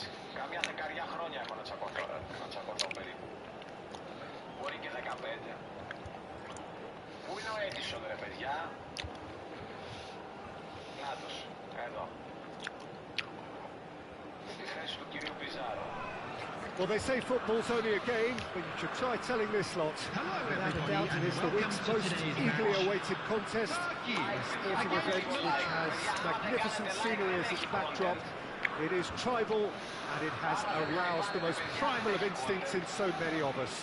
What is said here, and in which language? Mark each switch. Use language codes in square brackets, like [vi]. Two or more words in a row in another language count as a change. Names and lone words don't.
[el] Καμιά 10 χρόνια έχω να τσακωθώ περίπου. Μπορεί και 15. Πού είναι ο Edison ρε παιδιά? Νάτος, εδώ. Στη θέση του κυρίου Πιζάρο. [en] Well, they say football's only a game, but you should try telling this lot. Without a doubt, it is the week's most eagerly awaited contest. A sporting event which has magnificent scenery as its backdrop. It is tribal, and it has aroused the most primal of instincts in so many of us.